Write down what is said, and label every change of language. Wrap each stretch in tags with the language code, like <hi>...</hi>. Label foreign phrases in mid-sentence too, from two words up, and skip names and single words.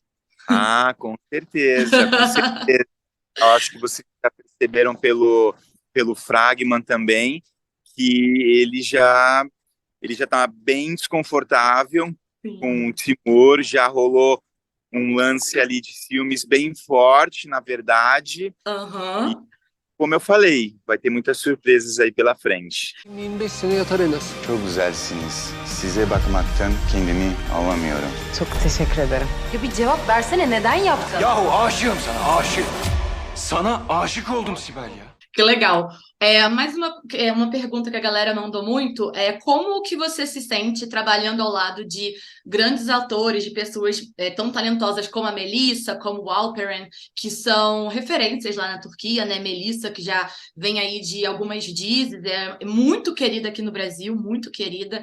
<pt>Ah, com certeza, com certeza. Eu acho que vocês já perceberam pelo Fragman também, que ele já está bem desconfortável com Sim. o Timur. Já rolou um lance ali de ciúmes bem forte, na verdade. E, Aham. como eu falei, vai ter muitas surpresas aí pela frente.</pt> <tr>25 sene yatar en az. Çok güzelsiniz. Size bakmaktan kendimi alamıyorum. Çok teşekkür ederim. Ya bir cevap versene, neden yaptın? Yahu aşığım sana, aşık. Sana aşık oldum Sibel ya.</tr> <pt>Que legal. Mais uma pergunta que a galera mandou muito é como que você se sente trabalhando ao lado de grandes atores, de pessoas tão talentosas como a Melissa, como o Alperen, que são referências lá na Turquia, né? Melissa, que já vem aí de algumas Disneys, é muito querida aqui no Brasil, muito querida.</pt>